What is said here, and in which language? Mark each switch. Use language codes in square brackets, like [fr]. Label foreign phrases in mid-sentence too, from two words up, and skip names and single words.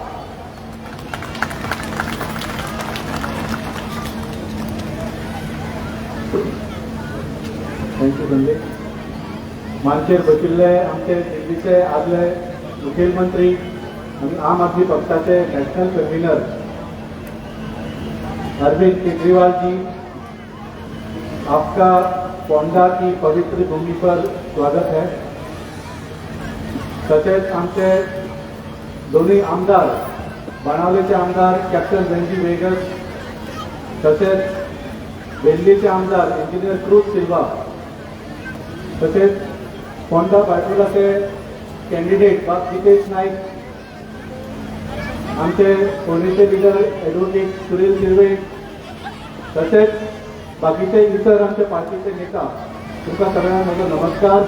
[en] थँक्यू संदीप. [kok] मानशेर बशिल्ले आमचे दिल्लीचे आदले मुखेलमंत्री आनी आम आदमी पक्षाचे [en] नॅशनल कन्व्हिनर [kok] अरविंद केजरीवाल जी, [hi] आपका पोंडा की पवित्र भूमि पर स्वागत है. [kok] तसेच आमचे दोन्ही आमदार बाणावलेचे आमदार कॅप्टन रणजी वेगस तसेच वेल्लीचे आमदार इंजिनियर क्रूज सिल्वा तसेच पोंडा बायपुलाचे कॅन्डिडेट बाब जितेश नाईक, आमचे फोंडेचे लिडर ॲडव्होकेट सुनील शिर्वे तसेच बाकीचे इतर आमच्या पार्टीचे नेता तुमकां सगळ्यांक म्हजो नमस्कार.